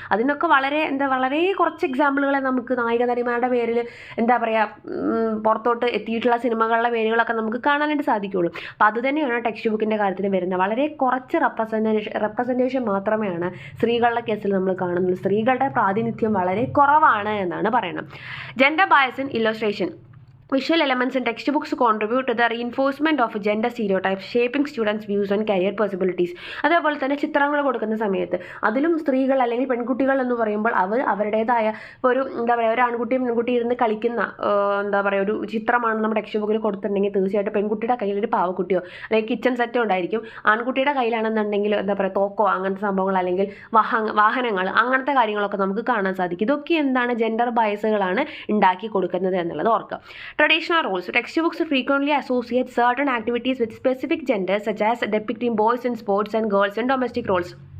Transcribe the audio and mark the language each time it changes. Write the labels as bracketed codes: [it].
[ml] അതിനൊക്കെ വളരെ കുറച്ച് എക്സാമ്പിളുകളെ നമുക്ക് നായിക നടിമാരുടെ പേരിൽ എന്താ പറയുക പുറത്തോട്ട് എത്തിയിട്ടുള്ള സിനിമകളുടെ പേരുകളൊക്കെ നമുക്ക് കാണാനായിട്ട് സാധിക്കുകയുള്ളൂ. അപ്പോൾ അത് തന്നെയാണ് ടെക്സ്റ്റ് ബുക്കിൻ്റെ കാര്യത്തിൽ വരുന്നത്. വളരെ കുറച്ച് റെപ്രസെൻറ്റേഷൻ മാത്രമേയാണ് സ്ത്രീകളുടെ എന്നുള്ള കേസിൽ നമ്മൾ കാണുന്നത് സ്ത്രീകളുടെ പ്രാതിനിധ്യം വളരെ കുറവാണ് എന്നാണ് പറയുന്നത്. [en] Gender bias in illustration. Visual elements in textbooks contribute to the reinforcement of gender stereotypes, shaping students' views on career possibilities. [ml] അതേപോലെ തന്നെ ചിത്രങ്ങൾ കൊടുക്കുന്ന സമയത്ത് അതിലും സ്ത്രീകൾ അല്ലെങ്കിൽ പെൺകുട്ടികൾ എന്ന് പറയുമ്പോൾ അവരുടേതായ ഒരു എന്താ പറയുക, ഒരു ആൺകുട്ടിയും പെൺകുട്ടിയും ഇരുന്ന് കളിക്കുന്ന എന്താ പറയുക ഒരു ചിത്രമാണ് നമ്മുടെ ടെക്സ്റ്റ് ബുക്കിൽ കൊടുത്തിട്ടുണ്ടെങ്കിൽ തീർച്ചയായിട്ടും പെൺകുട്ടിയുടെ കയ്യിൽ ഒരു പാവക്കുട്ടിയോ അല്ലെങ്കിൽ കിച്ചൺ സെറ്റോ ഉണ്ടായിരിക്കും. ആൺകുട്ടിയുടെ കയ്യിലാണെന്നുണ്ടെങ്കിൽ എന്താ പറയുക തോക്കോ അങ്ങനത്തെ സംഭവങ്ങൾ അല്ലെങ്കിൽ വാഹനങ്ങൾ അങ്ങനത്തെ കാര്യങ്ങളൊക്കെ നമുക്ക് കാണാൻ സാധിക്കും. ഇതൊക്കെ എന്താണ് ജെൻഡർ ബയസുകളാണ് ഉണ്ടാക്കി കൊടുക്കുന്നത് എന്നുള്ളത് ഓർക്കുക. [en] Traditional roles. Textbooks frequently associate certain activities with specific genders, such as depicting boys in sports and girls in domestic roles.